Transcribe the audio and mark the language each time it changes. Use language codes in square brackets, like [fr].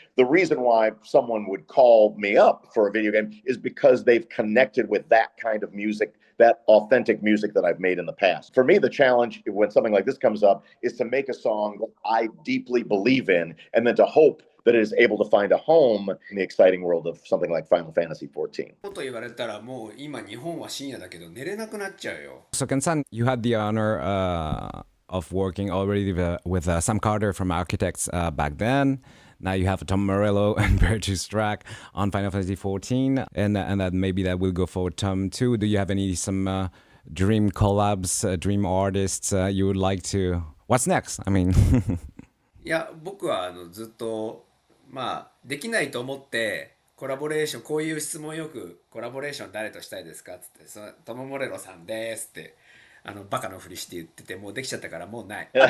[en] The reason why someone would call me up for a video game is because they've connected with that kind of music, that authentic music that I've made in the past. For me, the challenge when something like this comes up is to make a song that I deeply believe in, and then to hope that it is able to find a home in the exciting world of something like Final Fantasy XIV. [ja] と言われたらもう今日本は深夜だけど寝れなくなっちゃうよ。 [en] So, Ken-san, you had the honor of working already with Sam Carter from Architects back then. Now you have Tom Morello and Baretooth track on Final Fantasy XIV, and that maybe that will go for Tom too. Do you have some dream collabs, dream artists you would like to? What's next? I mean, [ja] いや、僕はずっとできないと思ってコラボレーション、こういう質問よくコラボレーション誰としたいですかっつって、トム・モレロさんですってバカのふりして言ってて、もうできちゃったからもうない。